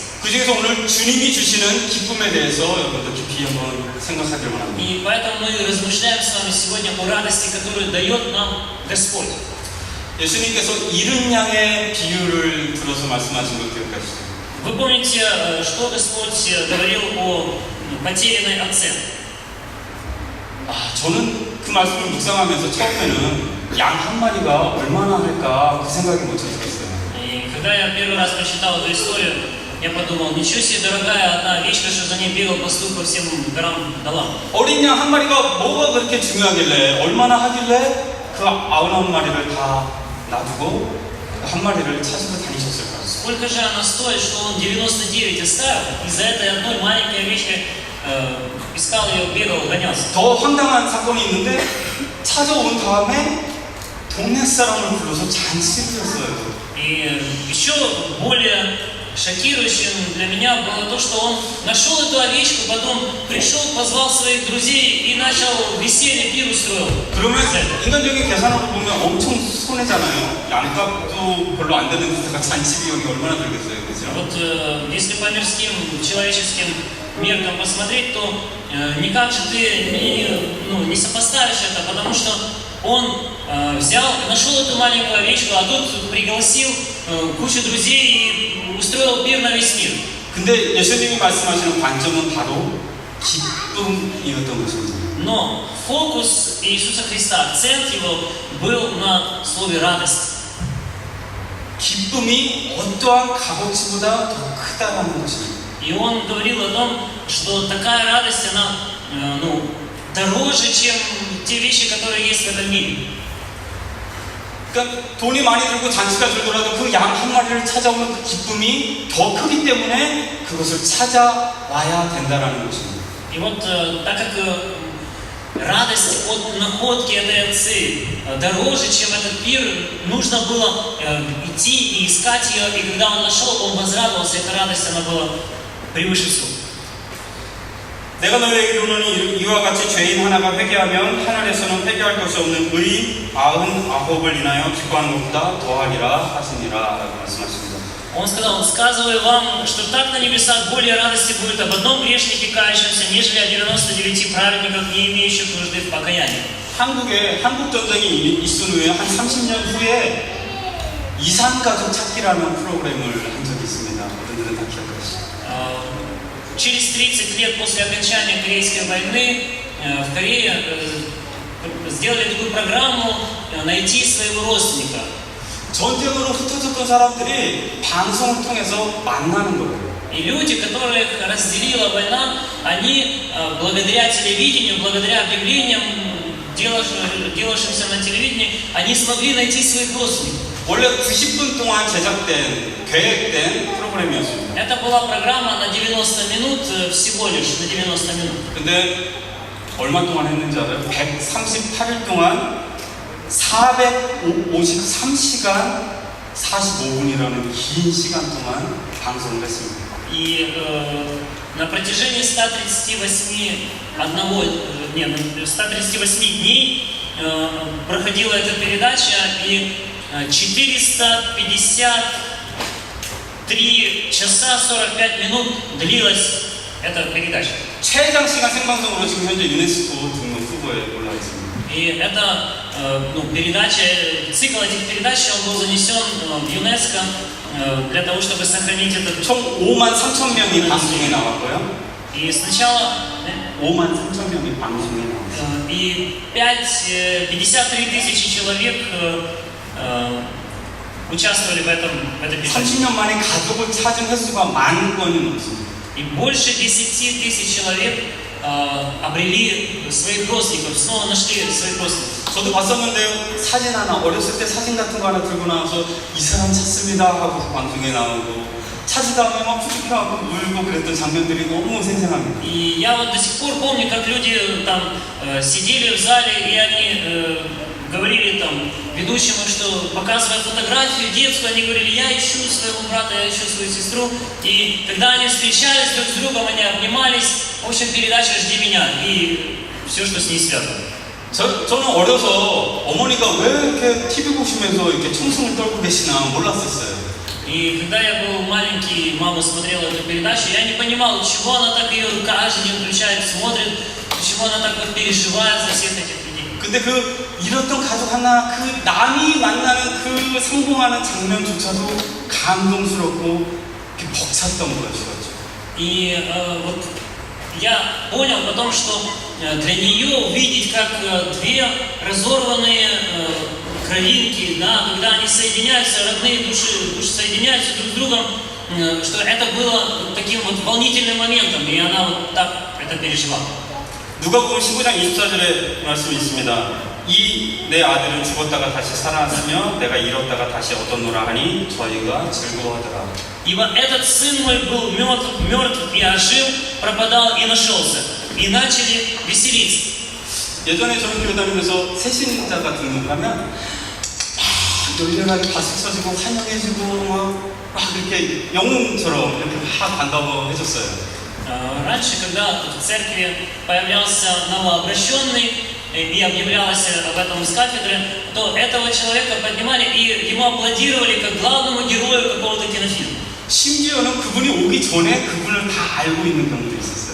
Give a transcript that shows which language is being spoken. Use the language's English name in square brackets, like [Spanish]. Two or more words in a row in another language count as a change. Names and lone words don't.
[Korean] 그 중에서 오늘 주님이 주시는 기쁨에 대해서 여러분들 깊이 한번 생각하길 원합니다. [Russian] И поэтому мы размышляем с вами сегодня о радости, которую дает нам Господь. [Korean] 예수님께서 잃은 양의 비유를 들어서 말씀하신 걸 기억하시죠? [Russian] Вы помните, что Господь говорил о потерянной овце? [Korean] 저는 그 말씀을 묵상하면서 처음에는 양 한 마리가 얼마나 할까 그 생각이 먼저 들었어요. [Russian] И когда я первый раз прочитал эту историю, я подумал, ничего себе, дорогая одна овечка, что за ней бегал пастух по всем горам долам. [Korean] 어린 양 한 마리가 뭐가 그렇게 중요하길래 얼마나 하길래 그 99마리를 다 놔두고 한 마리를 찾으러 다니셨을까? [Russian] Сколько же она стоит, что он 99 оставил, и за этой одной маленькой овечкой искал ее, бегал, гонялся. [Korean] 더 황당한 사건이 있는데 찾아온 다음에 동네 사람을 불러서 잔치를 했어요. [Russian] И еще более шокирующим для меня было то, что он нашел эту овечку, потом пришел, позвал своих друзей и начал веселье, пир устроил. [Korean] 그러면 인간적인 계산으로 보면 엄청 손해잖아요. 양값도 별로 안 되는 데다가 잔치 비용이 얼마나 들겠어요, 그죠? [Russian] Вот если по мирским, человеческим меркам посмотреть, то никак же ты не сопоставишь это, потому что он нашел эту маленькую овечку, а тут пригласил кучу друзей и устроил пир на весь мир. [Korean] 근데 예수님이 말씀하시는 관점은 바로 기쁨이었던 것입니다. [Russian] Но фокус Иисуса Христа, акцент его был на слове радость. [Korean] 기쁨이 어떠한 값어치보다 더 크다라는 것입니다. [Russian] И он говорил о том, что такая радость, она дороже, чем те вещи, которые есть в этом мире. [Korean] 그러니까 돈이 많이 들고 잔치가 들더라도 그 양 한 마리를 찾아오는 그 기쁨이 더 크기 때문에 그것을 찾아와야 된다라는 것입니다. [Russian] И вот так как радость от находки этой овцы дороже, чем этот пир, нужно было идти и искать ее, и когда он нашел, он возрадовался, эта радость, она была превыше всего. [Korean] 내가 너희에게 이르노니 이와 같이 죄인 하나가 회개하면 하늘에서는 회개할 것이 없는 의 99을 인하여 기뻐하는 것보다 더하리라 하시니라 라고 말씀하십니다. [Russian] Он сказал, сказываю вам, что так на небесах более радости будет об одном грешнике кающемся, нежели о 99 праведниках, не имеющих нужды в покаянии. [Korean] 한국에 한국전쟁이 있은 후에 한 30년 후에 이산가족 찾기라는 프로그램을 한 적이 있습니다. 어른들은 다 기억하시죠? [Russian] Через 30 лет после окончания Корейской войны в Корее сделали такую программу «Найти своего родственника». [Korean] 전쟁으로 흩어졌던 사람들이 방송을 통해서 만나는 거예요. [Russian] И люди, которых разделила война, они благодаря телевидению, благодаря объявлениям, делавшимся на телевидении, они смогли найти своих родственников. [Korean] 원래 90분 동안 제작된, 계획된 프로그램이었습니다. [Russian] Это была программа на 90 минут, всего лишь на 90 минут. [Korean] 근데 얼마 동안 했는지 알아요? 138일 동안 453시간 45분이라는 긴 시간 동안 방송을 했습니다. [Russian] И на протяжении 138 дней проходила эта передача, и 453 часа 45 минут длилась эта передача. [Korean] 최장 시간 생방송으로 지금 현재 유네스코 등록 후보에 올라 있습니다. [Russian] И эта передача, цикл этих передач, он был занесен в ЮНЕСКО для того, чтобы сохранить этот... [Korean] 총 5만 3천 명이 방송에 나왔고요. [Russian] И сначала... [Korean] 5만 3천 명이 방송에 나왔어요. [Russian] И 53 тысячи человек участвовали в этой передаче. [Korean] 30년 만에 가족을 찾은 횟수가 10,000건이 넘습니다. [Russian] И больше 10 тысяч человек обрели своих родственников, снова нашли своих родственников. [Korean] 저도 봤었는데요. 사진 하나, 어렸을 때 사진 같은 거 하나 들고 나와서 이 사람 찾습니다 하고 방송에 나오고 찾으다 보면 막 푸죽해하고 울고 그랬던 장면들이 너무 생생합니다. [Russian] И я вот до сих пор помню, как люди там сидели в зале, и они говорили там ведущему, что показывая фотографию детскую, они говорили: я ищу своего брата, я ищу свою сестру. И когда они встречались друг с другом, они обнимались. В общем, передача «Жди меня» и все, что с ней связано. [Korean] 저는 어려서 어머니가 왜 이렇게 TV 보시면서 이렇게 청승을 떨고 계시나 몰랐었어요. [Russian] И когда я был маленький, мама смотрела эту передачу, я не понимал, чего она так ее каждый день включает, смотрит, почему она так вот переживает за всех этих людей. [Korean] 근데 그 잃었던 가족 하나, 그 남이 만나는 그 성공하는 장면조차도 감동스럽고 벅찼던 것이었죠. [Russian] И вот я понял потом, что для нее увидеть, как две разорванные кровинки, да, когда они соединяются, родные души соединяются друг с другом, что это было таким вот волнительным моментом, и она вот так это переживала. [Korean] 누가복음 19장 24절에 말씀이 있습니다. 이 내 아들은 죽었다가 다시 살아났으며 내가 잃었다가 다시 얻었노라 하니 저희가 즐거워하더라. [Russian] Ибо этот сын мой был мертв и ожил, пропадал и нашелся, и начали веселиться. [Korean] 예전에 저는 교회 다니면서 새신자가 등록하면 열렬하게 박수 쳐주고 환영해주고 막 이렇게 영웅처럼 이렇게 막 반가워해줬어요. [Russian] Раньше, когда в церкви появлялся новообращенный и объявлялось об этом с кафедры, то этого человека поднимали и ему аплодировали как главному герою какого-то кинофильма. [Korean] 심지어는 그분이 오기 전에 그분을 다 알고 있는 경우도 있었어요.